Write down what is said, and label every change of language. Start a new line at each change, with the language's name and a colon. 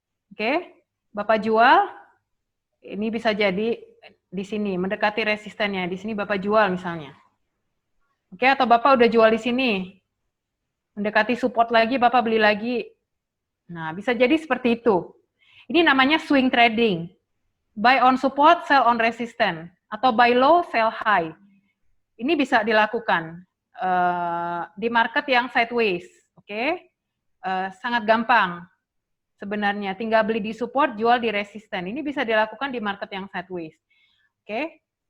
Indonesian: Oke, Bapak jual. Ini bisa jadi di sini mendekati resistennya. Di sini Bapak jual misalnya. Oke, atau Bapak udah jual di sini. Mendekati support lagi, Bapak beli lagi. Nah, bisa jadi seperti itu. Ini namanya swing trading.
English: Buy on support, sell on resistance. Atau buy low, sell high.
Indonesian: Ini bisa dilakukan di market yang sideways. Oke? Sangat gampang sebenarnya. Tinggal beli di support, jual di resistance. Ini bisa dilakukan di market yang sideways. Oke?